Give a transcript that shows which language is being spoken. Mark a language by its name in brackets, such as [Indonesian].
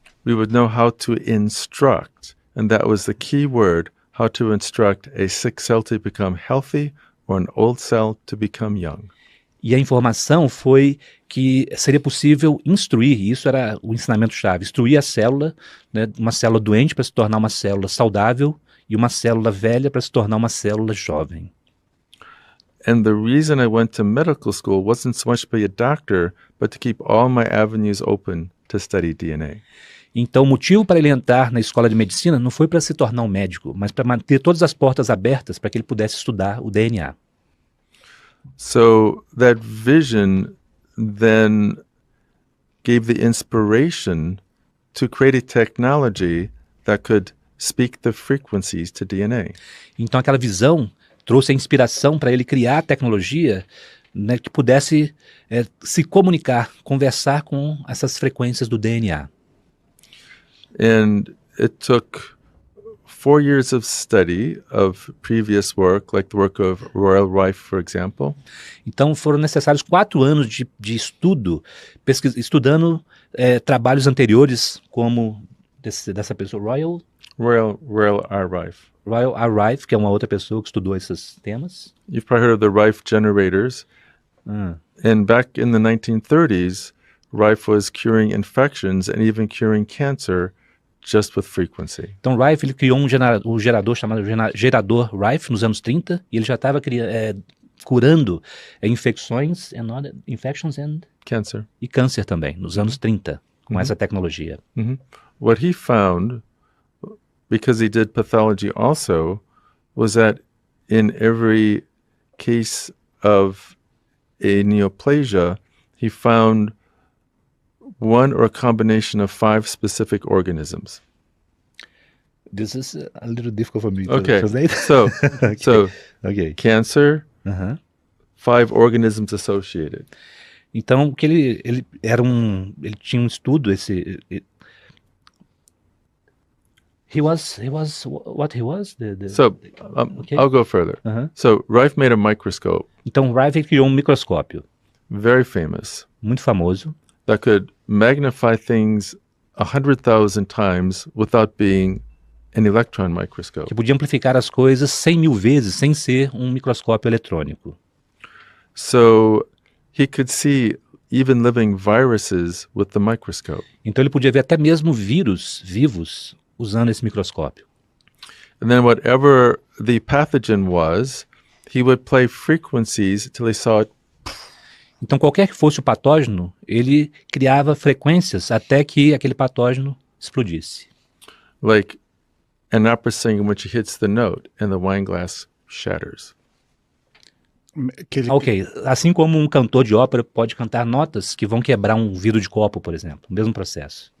[English] we would know how to instruct, and that was the key word, how to instruct a sick cell to become healthy or an old cell to become young. [Portuguese] E a informação foi que seria possível instruir, e isso era o ensinamento-chave, instruir a célula, né, uma célula doente para se tornar uma célula saudável e uma célula velha para se tornar uma célula jovem. [English] And the reason I went to medical school wasn't so much to be a doctor, but to keep all my avenues open to study DNA. [Portuguese] Então, o motivo para ele entrar na escola de medicina não foi para se tornar um médico, mas para manter todas as portas abertas para que ele pudesse estudar o DNA. [English] So that vision then gave the inspiration to create a technology that could speak the frequencies to DNA. [Portuguese] Então, aquela visão trouxe a inspiração para ele criar a tecnologia, né, que pudesse se comunicar, conversar com essas frequências do DNA. [English] And it took 4 years of study of previous work, like the work of Royal Rife, for example. [Portuguese] Então, foram necessários 4 anos de estudo, estudando trabalhos anteriores, como dessa pessoa, Royal R. Rife. Royal R. Rife, que é uma outra pessoa que estudou esses temas. [English] You've probably heard of the Rife generators. And back in the 1930s, Rife was curing infections and even curing cancer just with frequency. [Portuguese] Então, Rife ele criou um gerador chamado gerador Rife nos anos 30, e ele já estava curando [English] infections and Cancer. [Portuguese] e câncer também, nos anos 30, com essa tecnologia. [English] What he found, because he did pathology also, was that in every case of a neoplasia, he found one or a combination of 5 specific organisms. This is a little difficult for me to Okay, translate. so Okay. cancer, 5 organisms associated. [Portuguese] Então, que ele tinha um estudo, [English] he was what he was? So Okay. I'll go further. So Rife made a microscope, [Portuguese] Então, Rife criou um microscópio [English] very famous, [Portuguese] muito famoso, [English] that could magnify things 100,000 times without being an electron microscope. [Portuguese] que podia amplificar as coisas 100.000 vezes sem ser um microscópio eletrônico. [English] So he could see even living viruses with the microscope. [Portuguese] Então, ele podia ver até mesmo vírus vivos usando esse microscópio. [English] And then whatever the pathogen was, he would play frequencies till he saw it. [Portuguese] Então, qualquer que fosse o patógeno, ele criava frequências até que aquele patógeno explodisse. [English] Like an opera singer when she hits the note and the wine glass shatters. [Portuguese] Ok, assim como um cantor de ópera pode cantar notas que vão quebrar um vidro de copo, por exemplo, o mesmo processo.